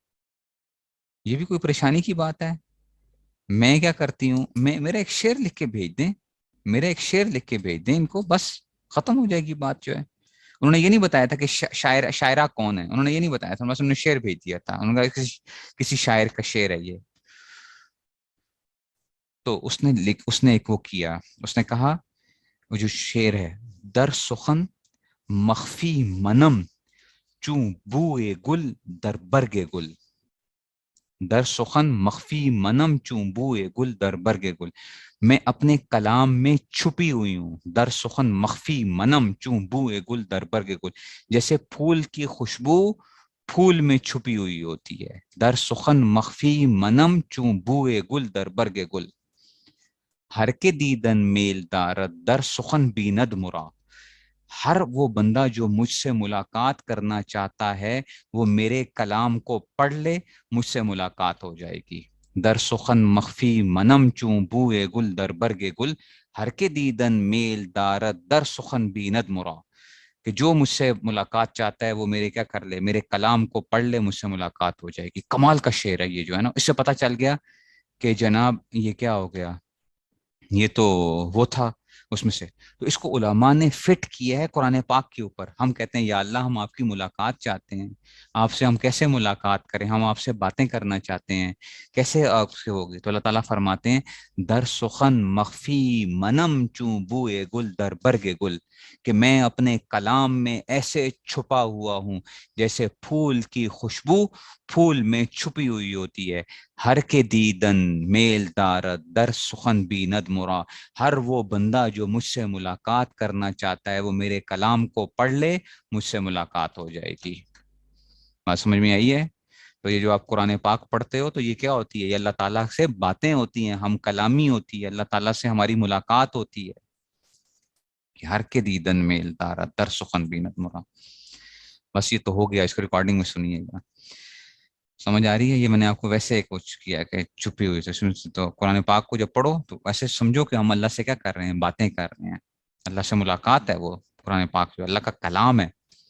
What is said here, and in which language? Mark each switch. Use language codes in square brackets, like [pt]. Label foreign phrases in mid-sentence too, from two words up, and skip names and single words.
[ur] یہ بھی کوئی پریشانی کی بات ہے؟ میں کیا کرتی ہوں، میں میرا ایک شعر لکھ کے بھیج دیں، میرا ایک شعر لکھ کے بھیج دیں ان کو، بس ختم ہو جائے گی بات جو ہے. انہوں نے یہ نہیں بتایا تھا کہ شاعرہ کون ہے، انہوں نے یہ نہیں بتایا تھا، بس انہوں نے شعر بھیج دیا تھا. انہوں نے کہا کسی شاعر کا شعر ہے یہ. تو اس نے ایک وہ کیا، اس نے کہا وہ جو شعر ہے، [fa] در سخن مخفی منم چوں بوئے گل در برگ گل. در سخن مخفی منم چوں بوئے گل در برگ گل. [ur] میں اپنے کلام میں چھپی ہوئی ہوں. [fa] در سخن مخفی منم چوں بوئے گل در برگ گل. [ur] جیسے پھول کی خوشبو پھول میں چھپی ہوئی ہوتی ہے. [fa] در سخن مخفی منم چوں بوئے گل در برگ گل. ہر کے دیدن میل دارد در سخن بیند مرا. [ur] ہر وہ بندہ جو مجھ سے ملاقات کرنا چاہتا ہے وہ میرے کلام کو پڑھ لے، مجھ سے ملاقات ہو جائے گی. [fa] در سخن مخفی منم چوں بوئے گل در برگ گل. ہر کے دیدن میل دارد در سخن بیند مرا. [ur] کہ جو مجھ سے ملاقات چاہتا ہے وہ میرے کیا کر لے، میرے کلام کو پڑھ لے، مجھ سے ملاقات ہو جائے گی. کمال کا شعر ہے یہ جو ہے نا. اس سے پتہ چل گیا کہ جناب یہ کیا ہو گیا، یہ تو وہ تھا اس میں سے. تو اس کو علماء نے فٹ کیا ہے قرآن پاک کے اوپر. ہم کہتے ہیں یا اللہ ہم آپ کی ملاقات چاہتے ہیں، آپ سے ہم کیسے ملاقات کریں، ہم آپ سے باتیں کرنا چاہتے ہیں، کیسے آپ سے ہوگی؟ تو اللہ تعالیٰ فرماتے ہیں [fa] در سخن مخفی منم چوں بوئے گل در برگ گل. [ur] کہ میں اپنے کلام میں ایسے چھپا ہوا ہوں جیسے پھول کی خوشبو پھول میں چھپی ہوئی ہوتی ہے. [fa] ہر کے دیدن میل دارد در سخن بیند مرا. [ur] ہر وہ بندہ جو مجھ سے ملاقات کرنا چاہتا ہے وہ میرے کلام کو پڑھ لے، مجھ سے ملاقات ہو جائے گی. بات سمجھ میں آئی ہے؟ تو یہ جو آپ قرآن پاک پڑھتے ہو تو یہ کیا ہوتی ہے؟ یہ اللہ تعالیٰ سے باتیں ہوتی ہیں، ہم کلامی ہوتی ہے، اللہ تعالیٰ سے ہماری ملاقات ہوتی ہے. کہ [fa] ہر کے دیدن میل دارد در سخن بیند مرا. [ur] بس یہ تو ہو گیا، اس کو ریکارڈنگ میں سنیے گا. سمجھ آ رہی ہے؟ یہ میں نے آپ کو ویسے کچھ کیا کہ چھپی ہوئی سے. تو قرآن پاک کو جب پڑھو تو ایسے سمجھو کہ ہم اللہ سے کیا کر رہے ہیں، باتیں کر رہے ہیں. اللہ سے ملاقات ہے، وہ قرآن پاک جو اللہ کا کلام ہے.